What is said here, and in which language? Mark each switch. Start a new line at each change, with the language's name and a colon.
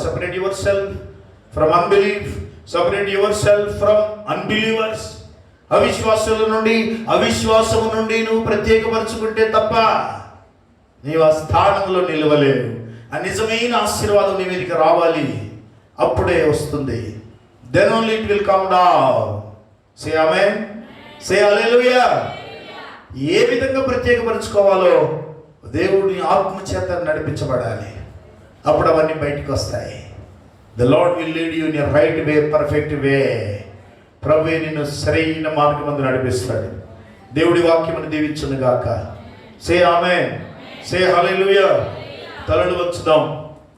English: Separate yourself from unbelief, separate yourself from unbelievers.
Telugu: అవిశ్వాసుల నుండి, అవిశ్వాసము నుండి నువ్వు ప్రత్యేకపరచుకుంటే తప్ప నీవు ఆ స్థానంలో నిలవలేవు. ఆ నిజమైన ఆశీర్వాదం నీ మీదకి రావాలి. అప్పుడే వస్తుంది.
English: Then only it will come down. Say amen. Say hallelujah.
Telugu: ఏ విధంగా ప్రత్యేకపరచుకోవాలో దేవుడి ఆత్మ చేత నడిపించబడాలి. అప్పుడు అవన్నీ బయటకు వస్తాయి.
English: The Lord will lead you in a right way, perfect way.
Telugu: ప్రభువే నిన్ను సరైన మార్గమందు నడిపిస్తాడు. దేవుడి వాక్యమును దీవించును గాక.
English: Say amen. Say hallelujah.
Telugu: తలలు వంచుదాం.